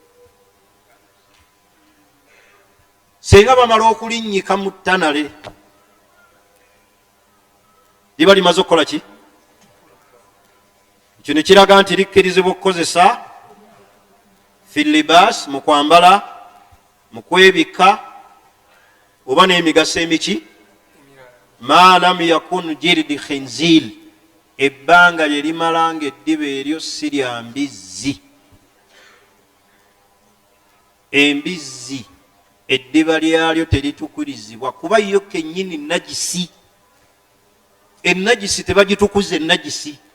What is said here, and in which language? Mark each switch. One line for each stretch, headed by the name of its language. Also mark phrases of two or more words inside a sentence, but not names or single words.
Ganda: senga bamala okulinnyika mu tanale, liba limaze okukola ki? ekyo ne kiraga nti likkirizibwa okukozesa
Arabic: في اللباس,
Ganda: mu kwambala, mu kwebika, oba n'emigaso emiki,
Arabic: ما لم يكن جلد خنزير,
Ganda: ebbanga lye limalanga eddiba eryo si lya mbizzi. Embizzi eddiba lyalyo teritukurizibwa kuba yo kennyini najisi. Enajisi tebagitukuza enajisi.